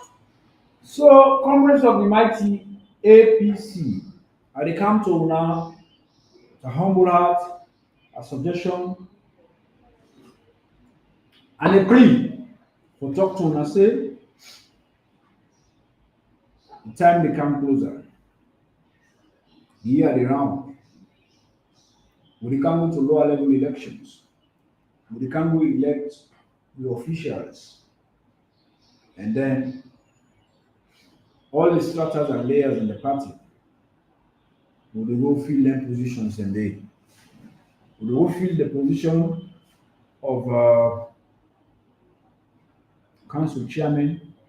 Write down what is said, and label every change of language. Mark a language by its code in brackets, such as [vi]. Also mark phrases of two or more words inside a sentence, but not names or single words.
[pcm] So, comrades of the mighty APC, I dey come to una a humble heart, a suggestion, and a plea for talk to una say the time dey come closer. The year dey round. We dey come to lower level elections. We dey come elect the officials, and then all the structures and layers in the party will dey go fill them positions, and they will go fill the position of council chairman.